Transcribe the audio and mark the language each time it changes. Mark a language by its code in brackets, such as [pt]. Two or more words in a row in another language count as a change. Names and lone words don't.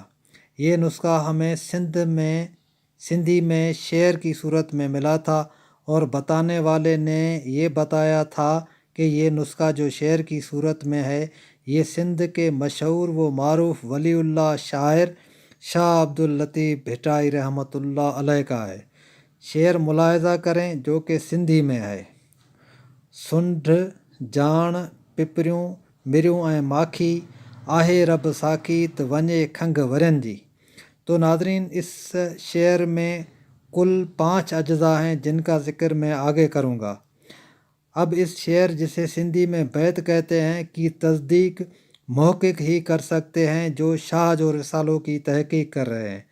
[ur] یہ نسخہ ہمیں سندھی میں شعر کی صورت میں ملا تھا، اور بتانے والے نے یہ بتایا تھا کہ یہ نسخہ جو شعر کی صورت میں ہے، یہ سندھ کے مشہور و معروف ولی اللہ شاعر شاہ عبداللطیف بھٹائی رحمۃ اللہ علیہ کا ہے۔ شعر ملاحظہ کریں جو کہ سندھی میں ہے۔ [sd] سنڈ جاڻ پپریوں مریوں ऐं माखी आहे रब साखी त वञे खंघ वरनि जी۔ [ur] تو ناظرین، اس شعر میں کل 5 اجزاء ہیں جن کا ذکر میں آگے کروں گا۔ اب اس شعر، جسے سندھی میں بیت کہتے ہیں، کی تصدیق محقق ہی کر سکتے ہیں جو شاہ جو رسالوں کی تحقیق کر رہے ہیں۔